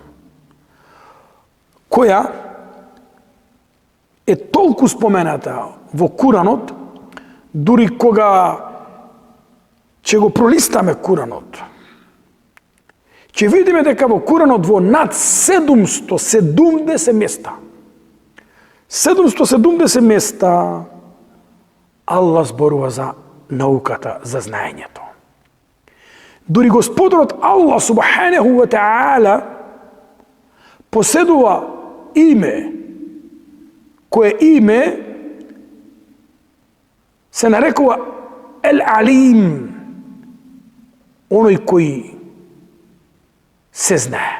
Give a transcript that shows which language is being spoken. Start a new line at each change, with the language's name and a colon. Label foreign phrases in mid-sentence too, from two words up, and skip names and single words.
Macedonian: која е толку спомената во Куранот, дури кога ќе го пролистаме Куранот, ќе видиме дека во Куранот во над 770 места, 770 места, Аллах зборува за науката, за знаењето. Дури Господарот Аллах
Arabic: سبحانه وتعالى
Macedonian: поседува име, кое име се нарекува Ел-Алим, оној кој се знае.